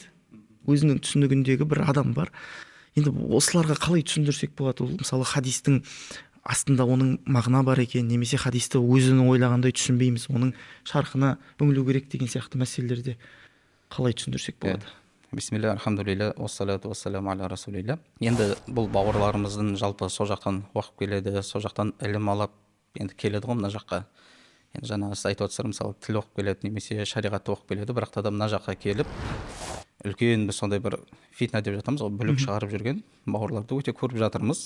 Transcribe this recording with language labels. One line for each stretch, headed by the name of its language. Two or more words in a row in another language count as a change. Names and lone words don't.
Kazakh: Өзінің түсінігіндегі бір адам бар. Енді осыларға қалай түсіндірсек болады? Ол мысалы хадистің астында оның мағына бар екен, немесе хадисті өзінің ойлағандай түсінбейміз, оның шарқына үңілу керек деген сияқты мәселелерде қалай түсіндірсек болады?
Arabic: بسم الله، الحمد لله, والصلاة والسلام على رسول الله.
Kazakh: Енді бұл бауырларымыздың жалпы сол жақтан оқып келеді, сол жақтан ілім алып енді келеді ғой мына жаққа. Енді жаңа сіз айтып отырсыз, мысалы тіл оқып келеді немесе шариғатты оқып келеді, бірақ та мына жаққа келіп үлкен біз сондай бір фитна деп жатамыз ғой, бүлік шығарып жүрген бауырларды өте көріп жатырмыз.